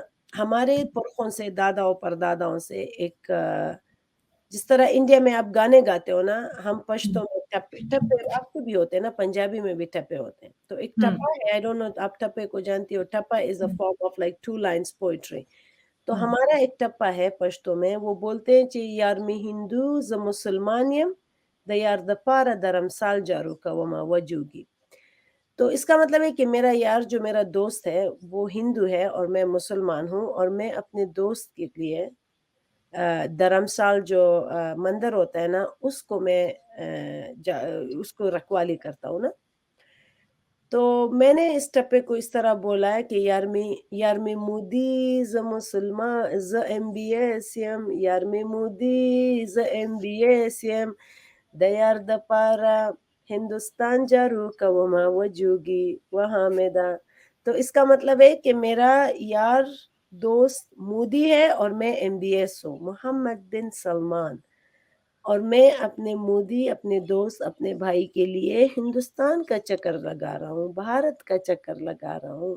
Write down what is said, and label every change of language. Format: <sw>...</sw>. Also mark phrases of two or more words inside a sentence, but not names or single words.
<ur>ہمارے پرخوں سے، داداؤں پرداداؤں سے ایک جس طرح انڈیا میں آپ گانے گاتے ہو نا، ہم پشتوں میں ٹپے ٹپے آپ کو بھی ہوتے ہیں نا، پنجابی میں بھی ٹپے ہوتے ہیں. تو ایک ٹپا ہے،</ur> <en>I don't know</en> <ur>آپ ٹپے کو جانتی ہو،</ur> <en>ٹپا is a form of like 2 lines poetry.</en> <ur>تو ہمارا ایک ٹپا ہے پشتوں میں، وہ بولتے ہیں</ur> <ps>چی یارمی ہندو ز مسلمانیم دیار دا پارا درم سال جارو کا وما وجوگی.</ps> <ur>تو اس کا مطلب ہے کہ میرا یار جو میرا دوست ہے وہ ہندو ہے اور میں مسلمان ہوں، اور میں اپنے دوست کے لیے دھرمسال جو مندر ہوتا ہے نا، اس کو میں اس کو رکھوالی کرتا ہوں نا. تو میں نے اس ٹپے کو اس طرح بولا ہے کہ</ur> <ps>یارمی مودی ز مسلمان ز ایم بی ایس یم، یارمی مودی ز ایم بی ایس یم دیار دا پارا ہندوستان جارو کا وما وجوگی وہاں میدا.</ps> <ur>تو اس کا مطلب ہے کہ میرا یار دوست مودی ہے اور میں ایم بی ایس ہوں، محمد بن سلمان، اور میں اپنے مودی، اپنے دوست، اپنے بھائی کے لیے ہندوستان کا چکر لگا رہا ہوں، بھارت کا چکر لگا رہا ہوں.</ur>